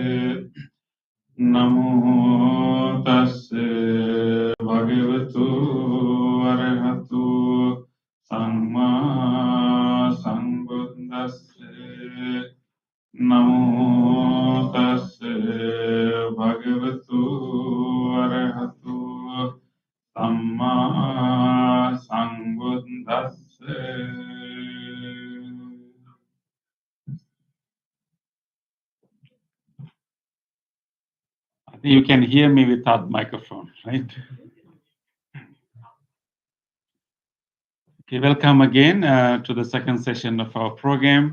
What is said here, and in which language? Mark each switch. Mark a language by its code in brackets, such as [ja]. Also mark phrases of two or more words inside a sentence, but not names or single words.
[pi] Namo tassa bhagavato arahato samma sambuddhassa. Namo tassa bhagavato arahato samma sambuddhassa. [en] I think you can hear me without microphone, right? Okay, welcome again to the second session of our program.